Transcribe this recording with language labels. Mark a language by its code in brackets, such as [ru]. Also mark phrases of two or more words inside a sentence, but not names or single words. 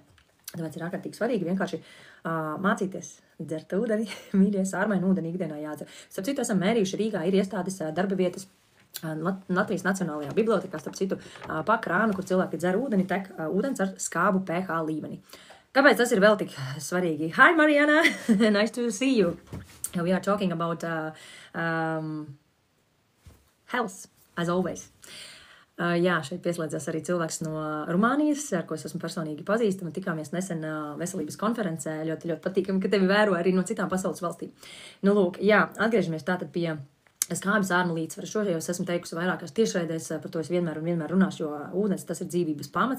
[lv] Tāpēc ir ārkārtīgi svarīgi vienkārši mācīties dzert ūdeni, mīļie, sārmainu ūdeni ikdienā jādzer. Starp citu, esam mērījuši Rīgā, ir iestādes darba vietas Latvijas Nacionālajā bibliotekā, starp citu, pa krānu, kur cilvēki dzer ūdeni, tek ūdens ar skābu pH līmeni. Kāpēc tas ir vēl tik svarīgi? [en] Hi, Mariana! Nice to see you! We are talking about health, as always. [lv] Jā, šeit pieslēdzās arī cilvēks no Rumānijas, ar ko es esmu personīgi pazīstama. Tikāmies nesen veselības konferencē. Ļoti, ļoti patīkami, ka tevi vēro arī no citām pasaules valstīm. Nu, lūk, jā, atgriežamies tātad pie skābes ārnu līdzsvaru. Šo jau es esmu teikusi vairākās tiešraidēs, par to es vienmēr runāšu, jo ūdens tas ir dzīvības pamats.